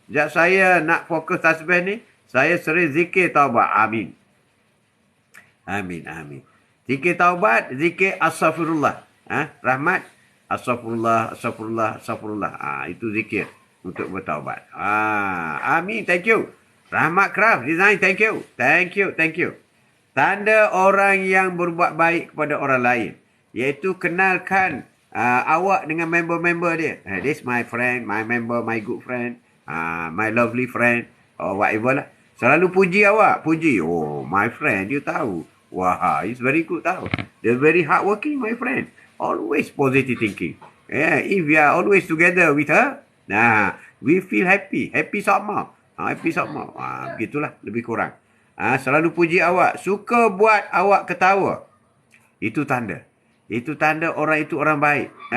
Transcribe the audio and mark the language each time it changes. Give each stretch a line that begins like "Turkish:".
Malay: Sejak saya nak fokus tasbih ni, saya sering zikir taubat. Amin. Amin, amin. Zikir taubat, zikir astaghfirullah. Rahmat, astaghfirullah, astaghfirullah, astaghfirullah. Itu zikir untuk bertaubat.
English: Amin, thank you. Rahmat Craft Design, thank you. Thank you, thank you.
Malay: Tanda orang yang berbuat baik kepada orang lain, iaitu kenalkan awak dengan member-member dia.
English: This my friend, my member, my good friend, my lovely friend, or whatever lah.
Malay: Selalu puji awak, puji.
English: Oh, my friend, you
Malay: tahu.
English: Wah, he's very good tahu. They're very hardworking, my friend. Always positive thinking. Yeah, if we are always together with her, we feel happy.
Malay: Happy sama. Happy sama. Begitulah, lebih kurang. Selalu puji awak. Suka buat awak ketawa. Itu tanda. Itu tanda orang itu orang baik.